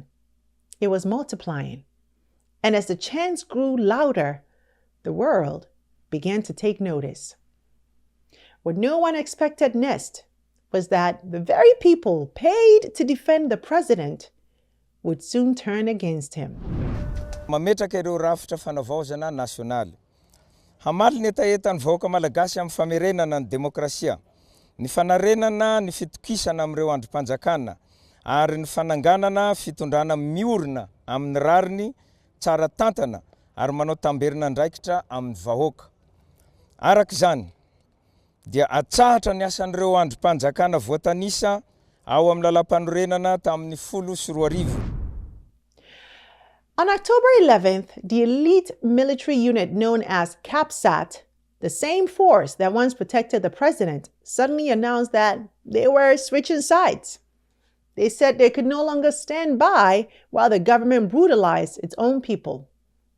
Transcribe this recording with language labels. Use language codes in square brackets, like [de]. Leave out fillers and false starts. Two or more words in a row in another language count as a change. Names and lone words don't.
[en] It was multiplying. And as the chants grew louder, the world began to take notice. What no one expected next was that the very people paid to defend the president would soon turn against him. [mg] Mametraka ireo rafitra fanavaozana nasionaly. Hamaly ny etaetan'ny vahoaka malagasy amin'ny famerenana ny demokrasia, ny fanarenana ny fitokisana amin'ireo androm-panjakana, ary ny fananganana fitondrana miorina amin'ny rariny tsara tantana ary manao tamberina ndraikitra amin'ny vahoaka. Araka izany, dia atsahatra ny asan'ireo androm-panjakana voatanisa ao amin'ny lalam-panorenana tamin'ny 14 [en] On October 11th, the elite military unit known as CAPSAT, the same force that once protected the president, suddenly announced that they were switching sides. They said they could no longer stand by while the government brutalized its own people.